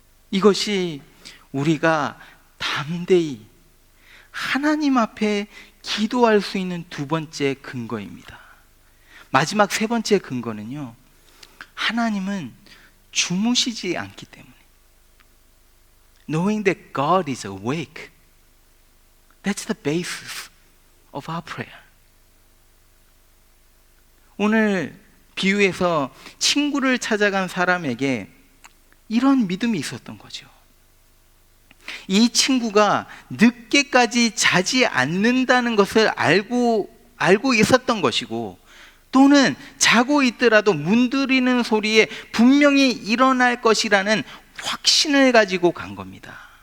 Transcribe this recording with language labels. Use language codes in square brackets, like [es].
[ko] 이것이 우리가 담대히 하나님 앞에 기도할 수 있는 두 번째 근거입니다. 마지막 세 번째 근거는요, 하나님은 주무시지 않기 때문에. [en] Knowing that God is awake, that's the basis of our prayer. [ko] 오늘 비유에서 친구를 찾아간 사람에게 이런 믿음이 있었던 거죠. 이 친구가 늦게까지 자지 않는다는 것을 알고 있었던 것이고, 또는 자고 있더라도 문드리는 소리에 분명히 일어날 것이라는 확신을 가지고 간 겁니다.